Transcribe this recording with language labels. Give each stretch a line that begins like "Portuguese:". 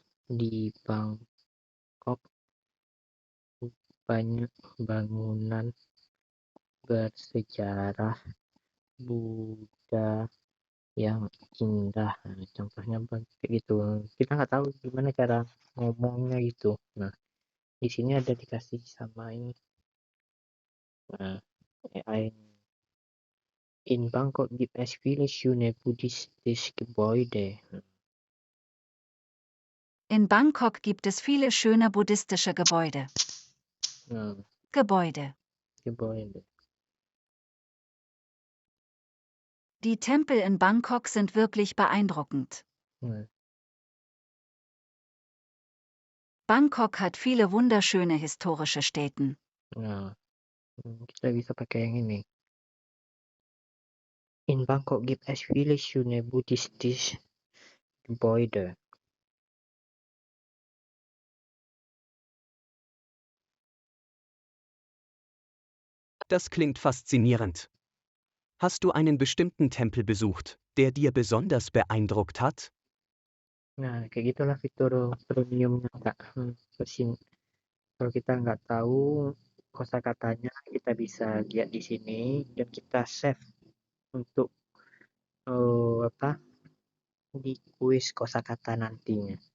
Indonesian: Di Bangkok banyak bangunan bersejarah Buddha yang indah. Nah, contohnya begitu. Kita nggak tahu gimana cara ngomongnya gitu. Nah, di sini ada dikasih sama ini.
German: Nah, AI in Bangkok gibt es viele schöne buddhistische Gebäude. In Bangkok gibt es viele schöne buddhistische Gebäude. Nah, Gebäude. Gebäude. Die Tempel in Bangkok sind wirklich beeindruckend. Nah, Bangkok hat viele wunderschöne historische Stätten.
Indonesian: nah, kita bisa pakai yang ini.
German: In Bangkok gibt es viele schöne buddhistische Gebäude. Das klingt faszinierend. Hast du einen bestimmten Tempel besucht, der dir besonders beeindruckt hat?
Indonesian: Nah, kayak gitulah fitur premiumnya, Kak. Kalau kita nggak tahu kosakatanya, kita bisa lihat di sini dan kita save untuk di kuis kosakata nantinya.